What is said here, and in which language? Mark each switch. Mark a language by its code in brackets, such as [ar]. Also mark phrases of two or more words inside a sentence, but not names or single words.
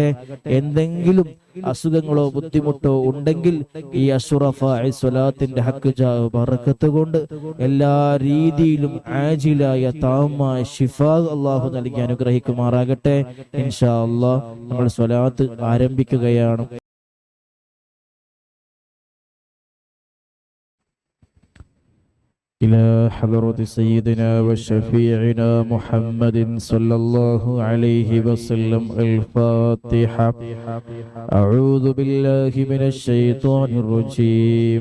[ml] എന്തെങ്കിലും അസുഖങ്ങളോ ബുദ്ധിമുട്ടോ ഉണ്ടെങ്കിൽ ഈ അഷ്റഫായ സ്വലാത്തിന്റെ ഹക്ക് ബറക്കത്ത് കൊണ്ട് എല്ലാ രീതിയിലും ആജിലായ താമായ ശിഫാ അല്ലാഹു നൽകി അനുഗ്രഹിക്കുമാറാകട്ടെ. [ar] إن شاء الله [ml] നമ്മൾ സ്വലാത്ത് ആരംഭിക്കുകയാണ്. [ar] إلى حضرة سيدنا وشفيعنا محمد صلى الله عليه وسلم. الفاتحة. أعوذ بالله من الشيطان الرجيم.